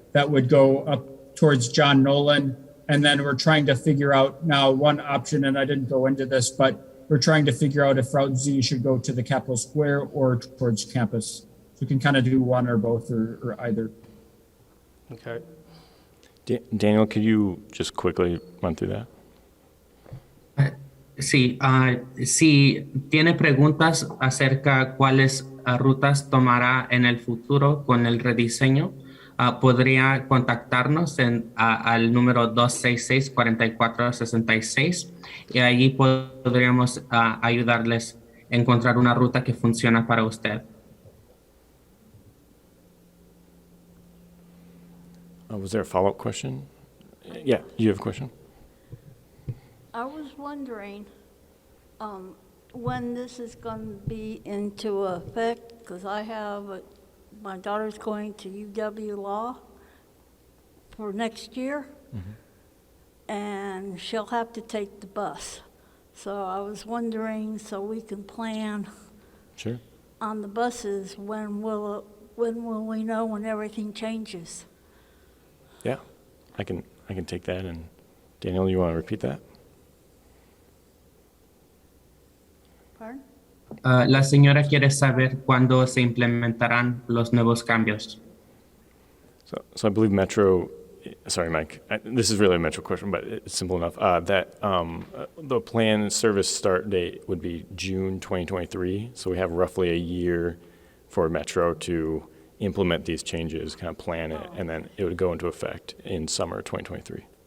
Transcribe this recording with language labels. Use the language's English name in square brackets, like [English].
[English] That would go up towards John Nolan. And then we're trying to figure out now one option, and I didn't go into this, but we're trying to figure out if Route Z should go to the Capitol Square or towards campus. So you can kind of do one or both or either. Okay. Daniel, could you just quickly run through that? [Spanish] Sí, si tiene preguntas acerca cuáles rutas tomará en el futuro con el rediseño, podría contactarnos al número 266-4466 y allí podríamos ayudarles a encontrar una ruta que funciona para usted. [English] Was there a follow-up question? Yeah, you have a question? I was wondering when this is going to be into effect, because my daughter's going to UW Law for next year, and she'll have to take the bus. So I was wondering, so we can plan Sure. on the buses, when will we know when everything changes? Yeah, I can take that. And Daniel, you want to repeat that? Pardon? [Spanish] La señora quiere saber cuándo se implementarán los nuevos cambios. [English] So I believe Metro, sorry, Mike, this is really a Metro question, but it's simple enough, that the planned service start date would be June 2023. So we have roughly a year for Metro to implement these changes, kind of plan it, and then it would go into effect in summer 2023.